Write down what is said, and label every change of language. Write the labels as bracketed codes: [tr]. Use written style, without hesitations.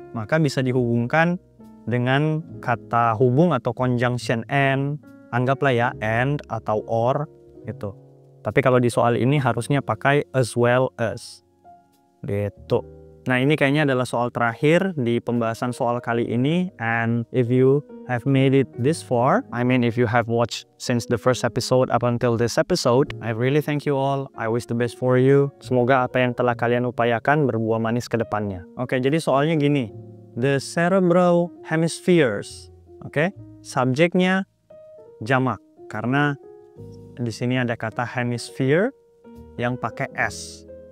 [id] Maka bisa dihubungkan dengan kata hubung atau conjunction and, anggaplah ya and atau or gitu. Tapi kalau di soal ini harusnya pakai as well as gitu. Nah, ini kayaknya adalah soal terakhir di pembahasan soal kali ini. [en] And if you have made it this far, I mean if you have watched since the first episode up until this episode, I really thank you all. I wish the best for you. [id] Semoga apa yang telah kalian upayakan berbuah manis ke depannya. Oke, jadi soalnya gini. [en] The cerebral hemispheres. [id] Oke, subjeknya jamak karena di sini ada kata hemisphere yang pakai S.